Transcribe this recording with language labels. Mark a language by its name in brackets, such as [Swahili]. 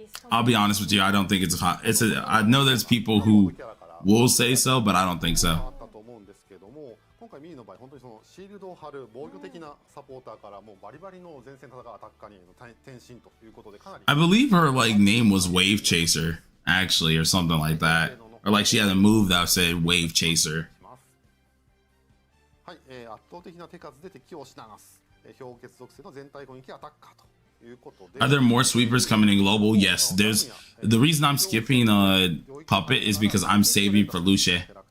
[English] I'll be honest with you, I don't think it's a hot. I know there's people who will say so, but I don't think so. [Japanese] 今回ミユの場合、本当にそのシールドを張る防御的なサポーターからもうバリバリの前線戦うアタッカーに転身ということでかなり。 [English] I believe her like name was Wave Chaser, actually, or something like that, or like she had a move that said Wave Chaser. [Japanese] はい、圧倒的な手数で敵を押し流す、氷結属性の全体攻撃アタッカーと。 [English] Are there more sweepers coming in global? Yes, there's. The reason I'm skipping Puppet is because I'm saving for Lucia.